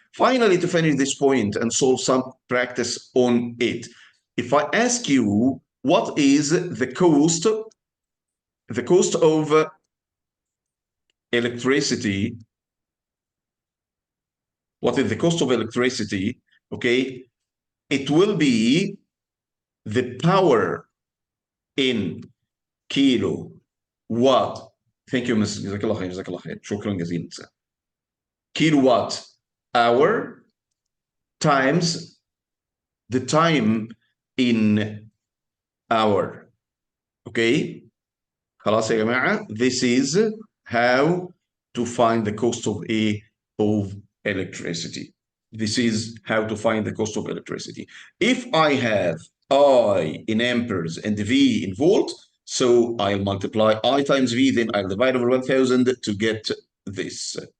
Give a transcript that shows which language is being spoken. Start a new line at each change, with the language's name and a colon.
English: Finally, to finish this point and solve some practice on it, if I ask you what is the cost of electricity what is the cost of electricity, okay, it will be the power in kilo watt. Thank you, Ms.
Arabic: جزاك الله خير، جزاك الله خير، شكرا جزيلا.
English: kilowatt hour times the time in hour. Okay,
Arabic: خلاص يا جماعة.
English: This is how to find the cost of electricity. This is how to find the cost of electricity. If I have I in amperes and V in volt, so I'll multiply I times V, then I'll divide over 1000 to get this.